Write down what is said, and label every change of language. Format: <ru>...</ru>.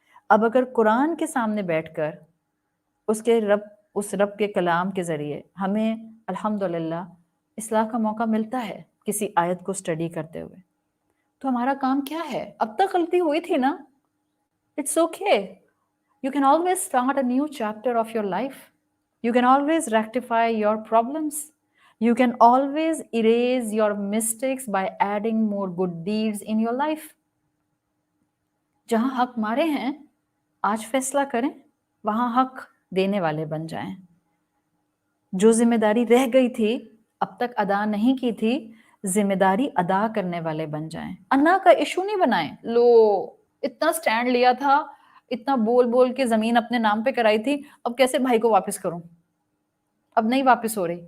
<ur>اب اگر قرآن کے سامنے بیٹھ کر اس رب کے کلام کے ذریعے ہمیں الحمدللہ اصلاح کا موقع ملتا ہے کسی آیت کو اسٹڈی کرتے ہوئے، تو ہمارا کام کیا ہے؟ اب تک غلطی ہوئی تھی نا،</ur> <en>It's okay. You can always start a new chapter of your life. You can always rectify your problems. You can always erase your mistakes by adding more good deeds in your life.</en> <ur>جہاں حق مارے ہیں آج فیصلہ کریں، وہاں حق دینے والے بن جائیں. جو ذمہ داری رہ گئی تھی اب تک ادا نہیں کی تھی، ذمہ داری ادا کرنے والے بن جائیں. انا کا ایشو نہیں بنائیں. لو اتنا سٹینڈ لیا تھا، اتنا بول بول کے زمین اپنے نام پہ کرائی تھی، اب کیسے بھائی کو واپس کروں؟ اب نہیں واپس ہو رہی.</ur>